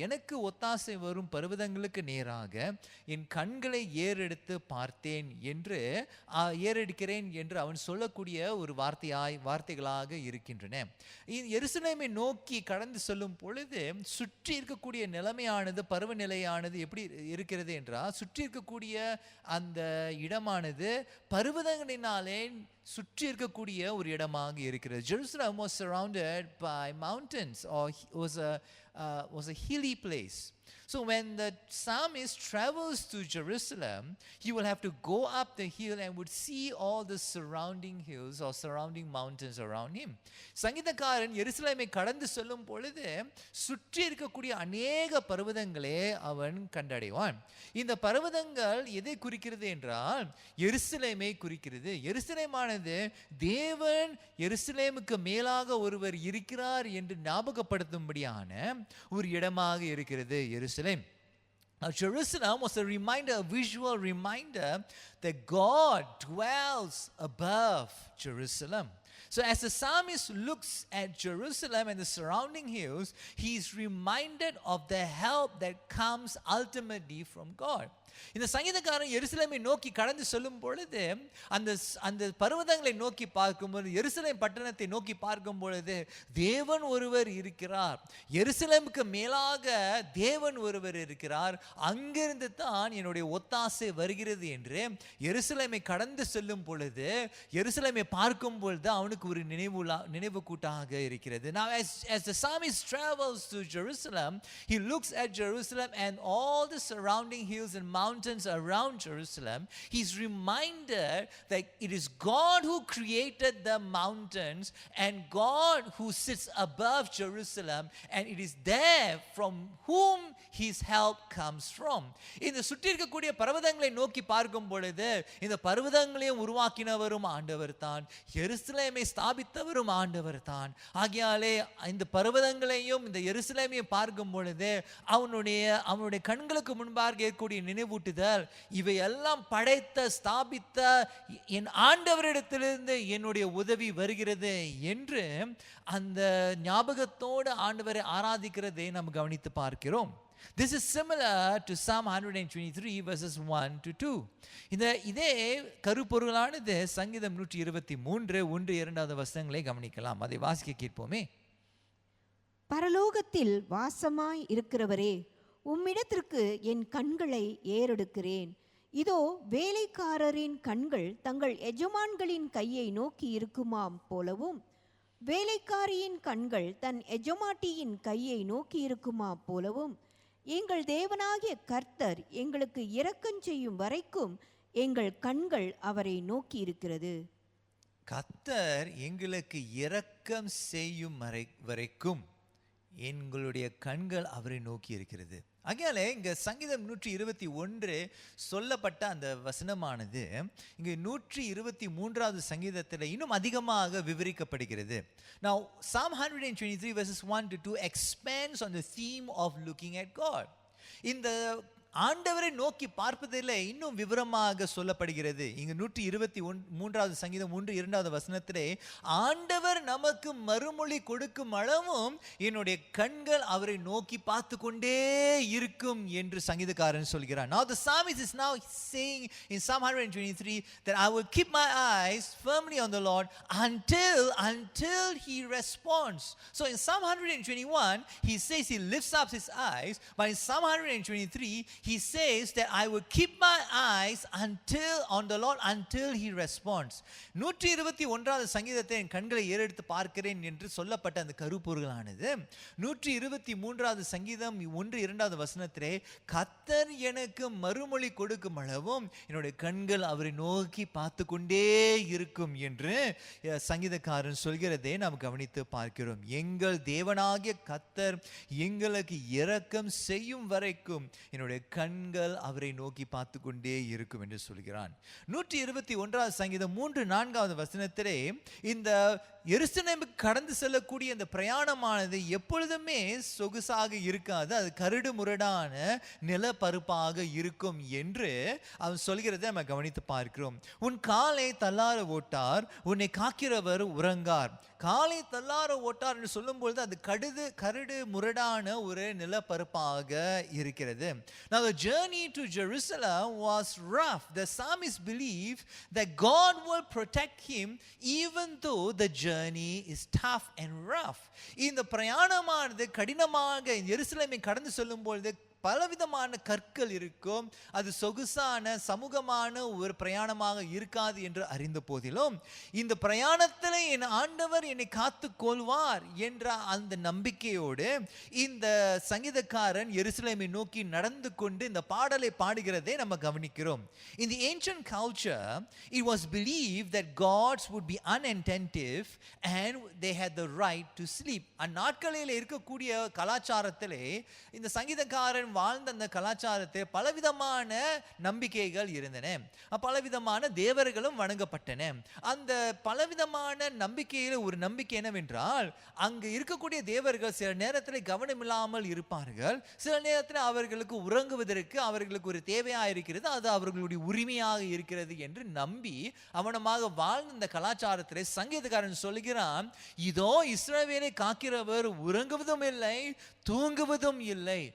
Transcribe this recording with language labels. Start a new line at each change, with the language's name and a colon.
Tamil: எனக்கு ஒத்தாசை வரும் பர்வதங்களுக்கு நேராக என் கண்களை ஏறெடுத்து பார்த்தேன் என்று ஏறெடுக்கிறேன் என்று அவன் சொல்லக்கூடிய ஒரு வார்த்தைகளாக இருக்கின்றன. எருசலேமை நோக்கி கடந்து செல்லும் பொழுது சுற்றி இருக்கக்கூடிய நிலைமையானது பருவநிலையானது எப்படி இருக்கிறது என்றால், சுற்றி இருக்கக்கூடிய அந்த இடமானது பர்வதங்களினாலே சுற்றி இருக்கக்கூடிய ஒரு இடமாக இருக்கிறது.
English: Jerusalem was surrounded by mountains or was a hilly place. So when the psalmist travels to Jerusalem, he will have to go up the hill and would see all the surrounding hills or surrounding mountains around him.
Tamil: சங்கீதக்காரன் எருசலேமை கடந்து செல்லும் பொழுது சுற்றி இருக்கக்கூடிய அநேக பர்வதங்களே அவன் கண்டடைவான். இந்த பர்வதங்கள் எதை குறிக்கிறது என்றால் எருசலேமை குறிக்கிறது. எருசலேமானது தேவன் எருசலேமுக்கு மேலாக ஒருவர் இருக்கிறார் என்று ஞாபகப்படுத்தும்படியான ஒரு இடமாக இருக்கிறது எருசலேம்.
English: Now Jerusalem was a reminder, a visual reminder that God dwells above Jerusalem. So as the psalmist looks at Jerusalem and the surrounding hills, he is reminded of the help that comes ultimately from God.
Tamil: இந்த சங்கீதக்காரன் எருசலேமை நோக்கி கடந்து செல்லும் பொழுது அந்த பர்வதங்களை நோக்கி பார்க்கும்போது, எருசலேம் பட்டணத்தை நோக்கி பார்க்கும் பொழுது தேவன் ஒருவர் இருக்கிறார், எருசலேமுக்கு மேலாக தேவன் ஒருவர் இருக்கிறார், அங்கிருந்து தான் என்னுடைய ஒத்தாசை வருகிறது என்று எருசலேமை கடந்து செல்லும் பொழுது, எருசலேமை பார்க்கும் பொழுது அவனுக்கு ஒரு நினைவு கூட்டாக இருக்கிறது.
English: Now as the psalmist travels to Jerusalem, he looks at Jerusalem and all the surrounding hills and mountains around Jerusalem. He's reminded that it is God who created the mountains and God who sits above Jerusalem, and it is there from whom his help comes from.
Tamil: இந்த சுற்றி இருக்கக்கூடிய பர்வதங்களை நோக்கி பார்க்கும் பொழுது இந்த பர்வதங்களையும் உருவாக்கினவரும் ஆண்டவர் தான், எருசலேமை ஸ்தாபித்தவரும் ஆண்டவர் தான். ஆகையாலே இந்த பர்வதங்களையும் இந்த எருசலேமையும் பார்க்கும் பொழுது அவனுடைய கண்களுக்கு முன்பாக இருக்கக்கூடிய நினைவூட்டுதல், இவையெல்லாம் படைத்த ஸ்தாபித்த என் ஆண்டவரிடத்திலிருந்து என்னுடைய உதவி வருகிறது என்று அந்த ஞாபகத்தோடு ஆண்டவரை ஆராதிக்கிறதை நாம் கவனித்து பார்க்கிறோம்.
English: This is similar to Psalm 123 verses 1 to 2.
Tamil: இதே கருப்பொருளானது சங்கீதம் 123 1-2 வசனங்களை கவனிக்கலாம். அதை வாசிக்க கேட்போமே. பரலோகத்தில் வாசமாய் இருக்கிறவரே, உம்மிடத்திற்கு என் கண்களை ஏறெடுக்கிறேன். இதோ வேலைக்காரரின் கண்கள் தங்கள் எஜமான்களின் கையை நோக்கி இருக்குமாம் போலவும், வேலைக்காரியின் கண்கள் தன் எஜமாட்டியின் கையை நோக்கி இருக்குமா போலவும், எங்கள் தேவனாகிய கர்த்தர் எங்களுக்கு இரக்கம் செய்யும் வரைக்கும் எங்கள் கண்கள் அவரை நோக்கி இருக்கிறது. கர்த்தர் எங்களுக்கு இரக்கம் செய்யும் வரைக்கும் எங்களுடைய கண்கள் அவரை நோக்கி இருக்கிறது. ஆகையாலே இங்க சங்கீதம் 121 சொல்லப்பட்ட அந்த வசனமானது இங்க 123வது சங்கீதத்தில் இன்னும் அதிகமாக விவரிக்கப்படுகிறது.
English: Now Psalm 123 verses 1 to 2 expands on the theme of looking at God.
Tamil: இந்த ஆண்டவரை நோக்கி பார்ப்பதில் இன்னும் விவரமாக சொல்லப்படுகிறது. இங்கு 123வது சங்கீதம் 1-2 வசனத்திலே ஆண்டவர் நமக்கு மறுமொழி கொடுக்கும் அளவும் என்னுடைய கண்கள் அவரை நோக்கி பார்த்து கொண்டே இருக்கும் என்று சங்கீதக்காரன் சொல்கிறார்.
English: Now the psalmist is now saying in Psalm 123 that I will keep my eyes firmly on the Lord until he responds. So in Psalm 121 he says he lifts up his eyes, but in Psalm 123 He says that I will keep my eyes on the Lord until he responds.
Tamil: 121வது சங்கீதத்தை என் கண்களை ஏறெடுத்து பார்க்கிறேன் என்று சொல்லப்பட்ட அந்த கருப்பொருளானது 123வது சங்கீதம் 1-2வது வசனத்திலே கர்த்தர் எனக்கு மறுமொழி கொடுக்கும் அளவும் என்னுடைய கண்கள் அவரை நோக்கி பார்த்து கொண்டே இருக்கும் என்று சங்கீதக்காரன் சொல்கிறதை நாம் கவனித்து பார்க்கிறோம். எங்கள் தேவனாகிய கர்த்தர் எங்களுக்கு இரக்கம் செய்யும் வரைக்கும் என்னுடைய கண்கள் அவரை நோக்கி பார்த்து கொண்டே இருக்கும் என்று சொல்கிறான். 121வது சங்கீதம் 3-4வது வசனத்திலே இந்த எருசலேமுக்கு கடந்து செல்லக்கூடிய அந்த பிரயாணமானது எப்பொழுதுமே சொகுசாக இருக்காது, அது கரடு முரடான நிலப்பரப்பாக இருக்கும் என்று அவன் சொல்கிறதை நம்ம கவனித்து பார்க்கிறோம். உன் காலை தள்ளார ஓட்டார், உன்னை காக்கிறவர் உறங்கார். காலை தள்ளார ஓட்டார் என்று சொல்லும்பொழுது அது கரடு முரடான ஒரு நிலப்பரப்பாக இருக்கிறது.
English: Now the journey to Jerusalem was rough. The psalmist believed that God will protect him even though the journey is tough and rough.
Tamil: இந்த பிரயாணமானது கடினமாக எருசலேமை கடந்து செல்லும் பொழுது பலவிதமான கற்கள் இருக்கும், அது சொகுசான சமூகமான ஒரு பிரயாணமாக இருக்காது என்று அறிந்த போதிலும் இந்த பிரயாணத்தில் என் ஆண்டவர் என்னை காத்து கொள்வார் என்ற அந்த நம்பிக்கையோடு இந்த சங்கீதக்காரன் எருசலேமை நோக்கி நடந்து கொண்டு இந்த பாடலை பாடுகிறதை நம்ம கவனிக்கிறோம்.
English: In the ancient culture it was believed that gods would be unattentive and they had the right to sleep.
Tamil: அந்நாட்களில் இருக்கக்கூடிய கலாச்சாரத்திலே இந்த சங்கீதக்காரன் வாழ்ந்த அந்த கலாச்சாரத்தை பலவிதமான நம்பிக்கைகள் இருந்தன, பலவிதமான தேவர்களும் வணங்கப்பட்டன. அந்த பலவிதமான நம்பிக்கையில் ஒரு நம்பிக்கை என்னவென்றால் அங்கு இருக்கக்கூடிய தேவர்கள் சில நேரத்தில் கவனமில்லாமல் இருப்பார்கள், சில நேரத்தில் அவர்களுக்கு உறங்குவதற்கு அவர்களுக்கு ஒரு தேவையாக இருக்கிறது, அது அவர்களுடைய உரிமையாக இருக்கிறது என்று நம்பி அவனமாக வாழ்ந்த இந்த கலாச்சாரத்திலே சங்கீதக்காரன் சொல்கிறான், இதோ இஸ்ரவேலை காக்கிறவர் உறங்குவதும் இல்லை தூங்குவதும் இல்லை.